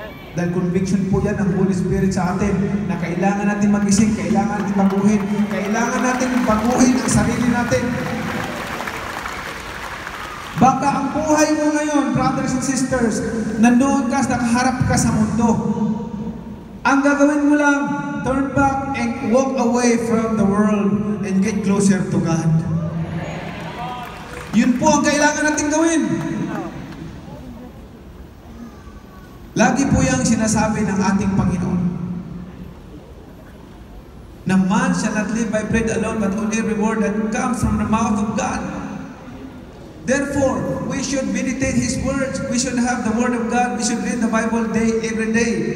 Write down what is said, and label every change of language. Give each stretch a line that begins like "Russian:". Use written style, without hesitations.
Filipino: Dahil conviction po yan ang Holy Spirit sa atin na kailangan natin mag-isip, kailangan natin baguhin, kailangan natin baguhin ang sarili natin. Baka ang buhay mo ngayon, brothers and sisters, nandoon ka, nakaharap ka sa mundo.
English: Ang gagawin mo lang, turn back and walk away from the world and get closer to God.
Filipino: Yun po ang kailangan natin gawin.
English: Lagi po yung sinasabi ng ating Panginoon na man shall not live by bread alone but on every word that comes from the mouth of God. Therefore, we should meditate His words. We should have the Word of God. We should read the Bible every day.